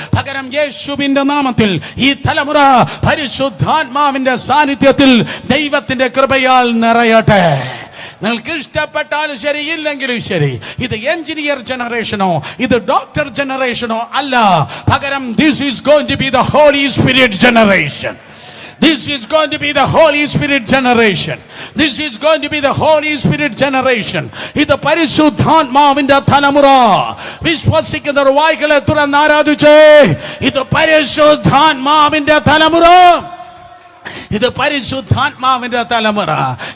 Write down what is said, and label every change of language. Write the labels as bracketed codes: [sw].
[ml] പകരം യേശുവിന്റെ നാമത്തിൽ ഈ തലമുറ പരിശുദ്ധാത്മാവിന്റെ സാന്നിധ്യത്തിൽ ദൈവത്തിന്റെ കൃപയാൽ നിറയട്ടെ. നിങ്ങൾക്ക് ഇഷ്ടപ്പെട്ടാലും ശരി, ഇല്ലെങ്കിലും ശരി, ഇത് എഞ്ചിനീയർ ജനറേഷനോ ഇത് ഡോക്ടർ ജനറേഷനോ അല്ല. പകരം [en] This is going to be the Holy Spirit generation. This is going to be the Holy Spirit generation. This is going to be the Holy Spirit generation. [ml] ഇത് പരിശുദ്ധാത്മാവിന്റെ തലമുറ. വിശ്വസിക്കുന്നവർ വായ്കളെ തുറന്ന് ആരാധിച്ചേ. ഇത് പരിശുദ്ധാത്മാവിന്റെ തലമുറ. ഇത് പരിശുദ്ധാത്മാവിന്റെ തലമുറ.